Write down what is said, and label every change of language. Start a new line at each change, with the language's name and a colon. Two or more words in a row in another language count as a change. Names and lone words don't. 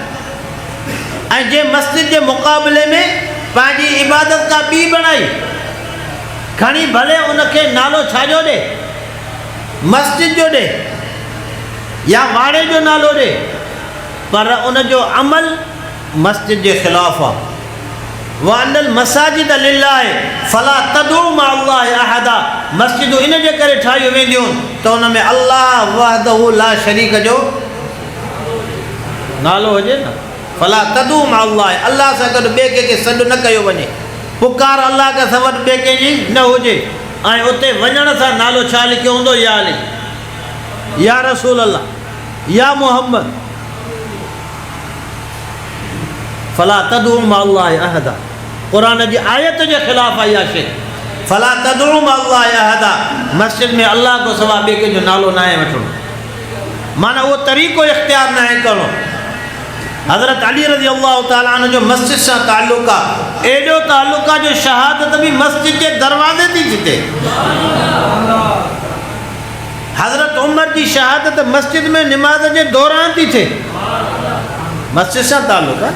Sindhi: ऐं जंहिं मस्जिद जे मुक़ाबले में पंहिंजी इबादत का ॿी बणाई, खणी भले उनखे नालो छाजो ॾे, मस्जिद जो ॾे या वाड़े जो नालो ॾे, पर उनजो अमल मस्जिद जे ख़िलाफ़ु आहे।
Arabic: وأن المساجد لله فلا تدعوا مع الله أحدا,
Sindhi: मस्जिदूं इन जे करे ठाहियूं वेंदियूं त उन में
Arabic: الله وحده لا شريك
Sindhi: जो नालो हुजे न।
Arabic: فلا تدعوا مع الله,
Sindhi: अल्लाह सां गॾु ॿिए कंहिंखे सॾु न कयो वञे, पुकार अल्लाह खां सवाइ ॿिए कंहिंजी न हुजे। ऐं उते वञण सां नालो छा लिखियो हूंदो? या अली,
Arabic: يا رسول الله,
Sindhi: या मोहम्मद।
Arabic: فلا تدعوا مع الله أحدا,
Sindhi: क़ुर जी आयत जे ख़िलाफ़ आई आहे शइ।
Arabic: فلا تدعوا مع الله أحدا,
Sindhi: मस्जिद में अल्लाह को सवाइ ॿिए कंहिंजो नालो न आहे वठिणो, माना उहो तरीक़ो इख़्तियार न आहे करिणो। हज़रत अली
Arabic: رضي الله تعالى عنه
Sindhi: जो मस्जिद सां ताल्लुक़ आहे, एॾो ताल्लुक़ आहे जो शहादत बि मस्जिद जे दरवाज़े थी थिए। हज़रत उमर जी शहादत मस्जिद में निमाज़ जे दौरान थी थिए, मस्जिद सां ताल्लुक़ आहे।